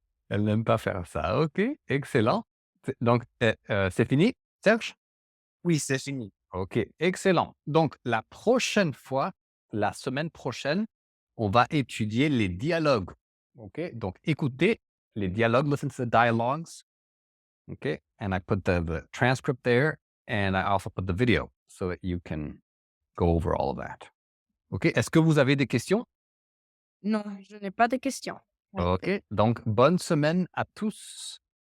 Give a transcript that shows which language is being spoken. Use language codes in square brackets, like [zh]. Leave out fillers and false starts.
[fr] elle n'aime pas faire ça. OK, excellent. Donc c'est fini, Serge? Oui, c'est fini. OK, excellent. Donc la prochaine fois, la semaine prochaine, on va étudier les dialogues. OK, donc écoutez les dialogues, [en] listen to the dialogues. OK, and I put the transcript there, and I also put the video so that you can go over all of that. [fr] OK, est-ce que vous avez des questions? Non, je n'ai pas de questions. OK, donc bonne semaine à tous.